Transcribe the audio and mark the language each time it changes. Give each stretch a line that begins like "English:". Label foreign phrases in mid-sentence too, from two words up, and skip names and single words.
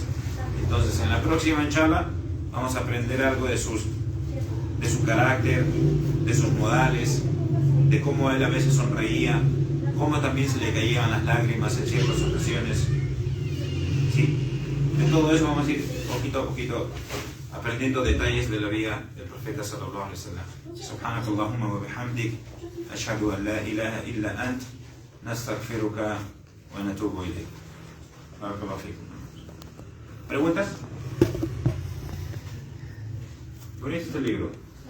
Spanish: Entonces, en la próxima
Arabic: إن شاء الله
Spanish: vamos a aprender algo de su carácter, de sus modales, de cómo él a veces sonreía, cómo también se le caían las lágrimas en ciertas ocasiones. ¿Sí? De todo eso vamos a ir poquito a poquito aprendiendo detalles de la vida del profeta
Arabic: صلى الله عليه وسلم. سبحانك اللهم وبحمدك أشهد أن لا إله إلا أنت نستغفرك ونتوب إليك. بارك الله فيكم.
Spanish: ¿Preguntas? Bonito este libro.